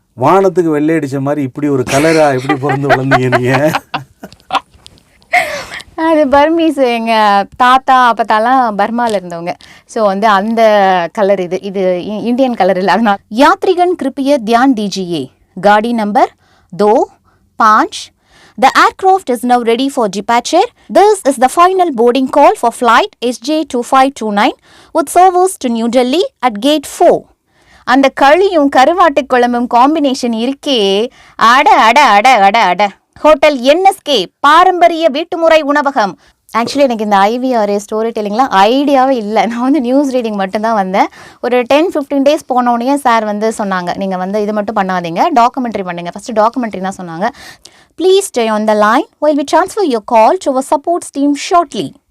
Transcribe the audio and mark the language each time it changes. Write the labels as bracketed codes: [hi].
[ta] வானத்துக்கு வெள்ளை அடிச்ச மாதிரி இப்படி ஒரு கலரா எப்படி பிறந்து வளர்ந்தீங்க நீங்க? அது பர்மீஸ், எங்கள் தாத்தா அப்பத்தாலாம் பர்மாவில் இருந்தவங்க. ஸோ வந்து அந்த கலர் இது இந்தியன் கலர் இல்லை. [hi] அதனால் யாத்ரிகன் கிருப்பிய தியான் தீஜியே காடி number 2-5. [en] The aircraft is now ready for departure. This is the final boarding call for flight SJ2529 with service to New Delhi at gate 4. [ta] அந்த களியும் கருவாட்டு குழம்பும் காம்பினேஷன் இருக்கே, அட அட அட அட அட. ஹோட்டல் என்எஸ்கே பாரம்பரிய வீட்டுமுறை உணவகம். ஆக்சுவலி எனக்கு இந்த ஐவிஆர் ஸ்டோரி டெல்லிங்லாம் ஐடியாவே இல்லை. நான் வந்து நியூஸ் ரீடிங் மட்டும்தான் வந்தேன். ஒரு 10-15 டேஸ் போனோடனே சார் வந்து சொன்னாங்க, நீங்கள் வந்து இது மட்டும் பண்ணாதீங்க, டாக்குமெண்ட்ரி பண்ணுங்க. ஃபஸ்ட்டு டாக்குமெண்ட்ரி தான் சொன்னாங்க. [en] Please stay on the line while we transfer your call to our support team shortly.